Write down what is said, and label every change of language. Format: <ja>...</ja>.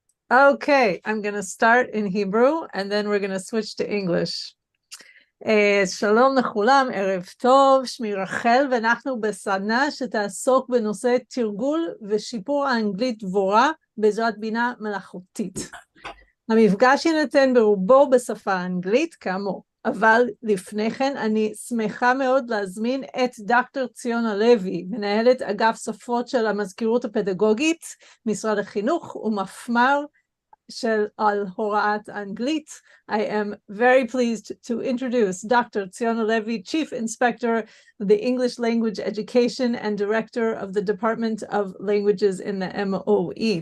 <en>Okay, I'm going to start in Hebrew, and then we're going to switch to English.</en> <he>שלום לכולם, ערב טוב, שמי רחל, ואנחנו בסדנה שתעסוק בנושא תרגול ושיפור האנגלית דבורה בעזרת בינה מלאכותית. המפגש יינתן ברובו בשפה האנגלית, כאמור, אבל לפני כן אני שמחה מאוד להזמין את דוקטור ציונה לוי, מנהלת אגף שפות של המזכירות הפדגוגית, משרד החינוך ומפמ"ר על הוראת אנגלית.</he> <en>I am very pleased to introduce Dr. Tsiona Levy, Chief Inspector of the English Language Education and Director of the Department of Languages in the MOE.</en>